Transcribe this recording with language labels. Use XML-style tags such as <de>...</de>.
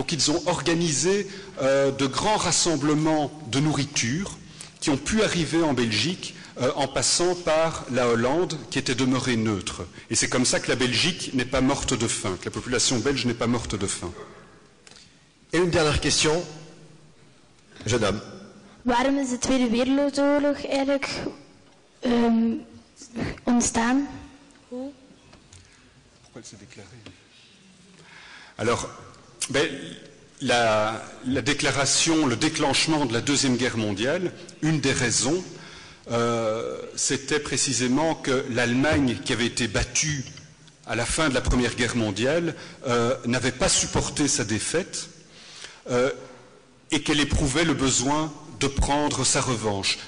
<fr>Donc ils ont organisé de grands rassemblements de nourriture qui ont pu arriver en Belgique en passant par la Hollande qui était demeurée neutre. Et c'est comme ça que la Belgique n'est pas morte de faim, que la population belge n'est pas morte de faim. Et une dernière question, jeune homme.</fr> <nl>Waarom is de Tweede Wereldoorlog eigenlijk ontstaan?</nl> <fr>Pourquoi elle s'est déclarée? Alors, la déclaration, le déclenchement de la Deuxième Guerre mondiale, une des raisons, c'était précisément que l'Allemagne, qui avait été battue à la fin de la Première Guerre mondiale, n'avait pas supporté sa défaite et qu'elle éprouvait le besoin de prendre sa revanche.</fr>